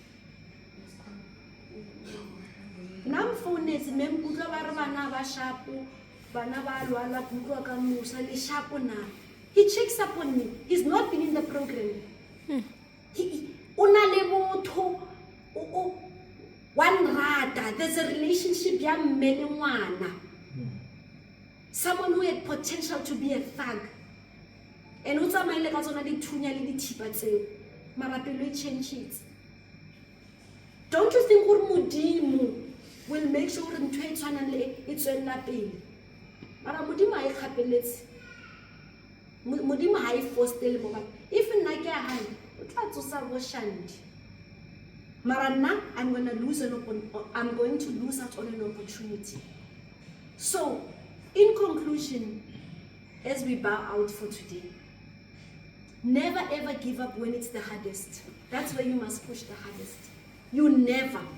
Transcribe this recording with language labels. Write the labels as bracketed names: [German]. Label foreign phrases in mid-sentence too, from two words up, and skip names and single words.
[English] Nam phone is he checks up on me. He's not been in the program. one rata, there's a relationship [Southern Sotho] ya mme le ngwana. [English] Someone who had potential to be a thug. [Southern Sotho] And o tsamaile ka tsona dithunya le dithipa tseo. Mara pelo e [English] change it. Don't you think [Southern Sotho] gore Modimo [English] will make sure [Southern Sotho] gore ntho e tshwanang le e tswella pele? Mara Modimo ha e kgapeletse. Modimo ha e forcele mo batho. If nna ke a hana, o tla tsosa bo Shandi. Mara nna [English] I'm going to lose out on an opportunity. So, in conclusion, as we bow out for today, never ever give up when it's the hardest. That's where you must push the hardest. You never.